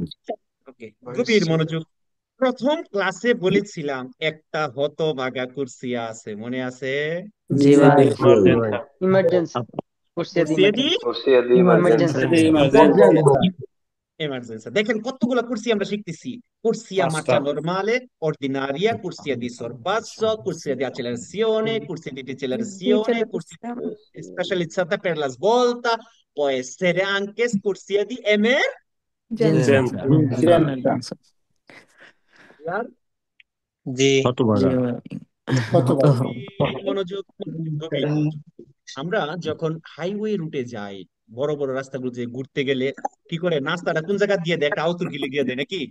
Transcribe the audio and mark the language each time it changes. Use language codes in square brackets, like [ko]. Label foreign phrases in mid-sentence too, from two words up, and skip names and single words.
[bn] ওকে, গভীর মনোযোগ। প্রথম ক্লাসে বলেছিলাম একটা হতভাগা কুর্সিয়া আছে, মনে আছে? জি ভাই। ইমার্জেন্সি [it] corsia di corsia di emergenza. [bn] emergenza. দেখেন কতগুলা কুর্সি আমরা শিখতেছি। [it] Corsia marcia normale, ordinaria, corsia di sorpasso, corsia di accelerazione, corsia di decelerazione, corsia specializzata per la svolta, può essere anche corsia di Emergenza. [bn] জি ভাই। মনোযোগ, গভীর মনোযোগ। আমরা যখন হাইওয়ে রুটে যাই, বড় বড় রাস্তাগুলোতে ঘুরতে গেলে কি করে, নাস্তাটা কোন জায়গা দিয়ে দেয়? একটা আউতুর গিলে গিয়ে দেয় নাকি?